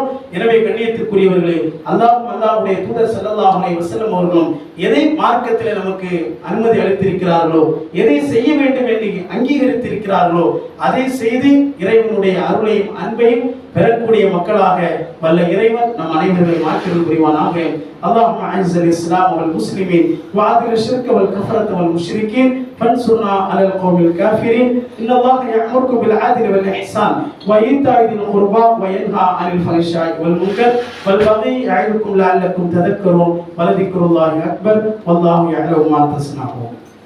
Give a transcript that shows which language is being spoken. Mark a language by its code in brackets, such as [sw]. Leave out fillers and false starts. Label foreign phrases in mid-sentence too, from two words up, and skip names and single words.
[ta] எனவே கண்ணியத்திற்குரியவர்களே, அல்லாஹ்வுடைய தூதர் [ar] صلى الله عليه وسلم [ta] அவர்களும் எதை மார்க்கத்திலே நமக்கு அனுமதி அளித்திருக்கிறார்களோ, எதை செய்ய வேண்டும் என்று அங்கீகரித்திருக்கிறார்களோ அதை செய்து இறைவனுடைய அருளையும் அன்பையும் பெறக்கூடிய மக்களாக வல்ல இறைவன் நம் அனைவரையும் மாற்றியருள் புரிவானாக. [ar] اللهم اعز الاسلام والمسلمين واذل الشرك والكفرة والمشركين فانصرنا على القوم الكافرين. ان الله يأمركم بالعدل والاحسان وايتاء ذي القربى وينهى عن الفحشاء والمنكر والبغي يعظكم لعلكم تذكرون ولذكر الله اكبر والله يعلم ما تصنعون.